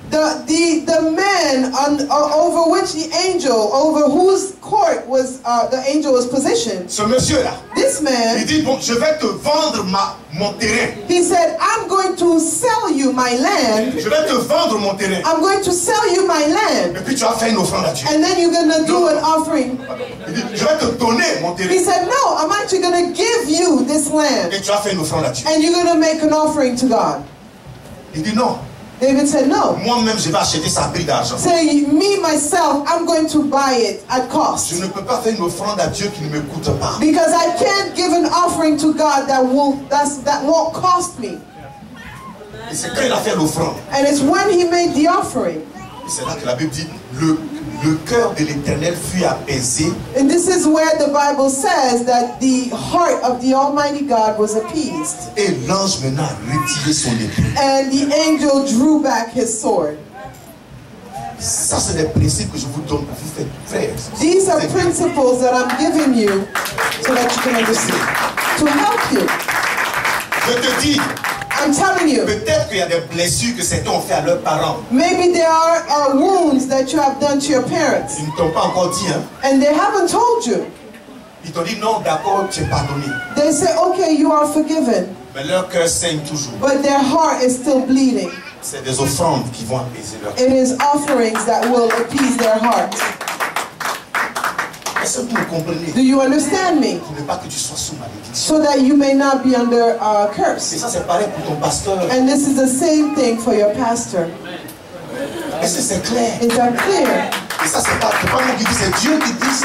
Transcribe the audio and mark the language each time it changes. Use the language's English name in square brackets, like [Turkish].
[English] the man over which the angel, over whose court was the angel was positioned. [French] Ce monsieur-là, [English] This [French] il [English] man, [French] dit, bon, je vais te vendre mon terrain. [English] he said, I'm going to sell you my land. [French] Je vais te vendre mon terrain. [English] I'm going to sell you my land. [French] Et puis tu vas faire une offrande à Dieu. [English] And then you're going to do an offering. [French] Il dit, je vais te donner mon [English] He [French] terrain. [English] said, no, I'm actually going to give you this land. [French] Et tu vas faire une offrande à Dieu. [English] And you're going to make an offering to God. [French] Il dit non. [English] David said, no. [French] Moi-même, je vais acheter ça à prix d'argent. [English] Say, me, myself, I'm going to buy it at cost. [French] Je ne peux pas faire une offrande à Dieu qui ne me coûte pas. [English] Because I can't give an offering to God that won't cost me. [French] Et c'est quand il a fait l'offrande. [English] And it's when he made the offering. [French] Et c'est là que la Bible dit, le cœur de l'Éternel fut apaisé. [English] And this is where the Bible says that the heart of the Almighty God was appeased. [French] Et l'ange maintenant a retiré son épée. [English] And the angel drew back his sword. [French] Ça, c'est des principes que je vous donne pour vous faire frères. [English] These are principles that I'm giving you so that you can understand. To help you. [French] Je te dis, [English] I'm telling you. [French] peut-être qu'il y a des blessures que certains ont fait à leurs parents. [English] Maybe there are wounds that you have done to your parents. [French] Ils ne t'ont pas encore dit, hein. [English] And they haven't told you. [French] Ils t'ont dit non, d'accord, tu es pardonné. [English] They say, okay, you are forgiven. [French] Mais leur cœur saigne toujours. [English] But their heart is still bleeding. [French] C'est des offrandes qui vont apaiser leur cœur. [English] It is offerings that will appease their heart. [French] Est-ce que vous me comprenez? [English] Do you understand me? [French] Pour ne pas que tu sois sous malédiction. [English] So that you may not be under [French] Et [English] curse. [French] ça, c'est pareil pour ton pasteur. [English] And this is the same thing for your pastor. [French] Est-ce que c'est clair? [English] Is that clear? [French] Et ça, c'est pas moi qui dis, c'est Dieu qui dit ça.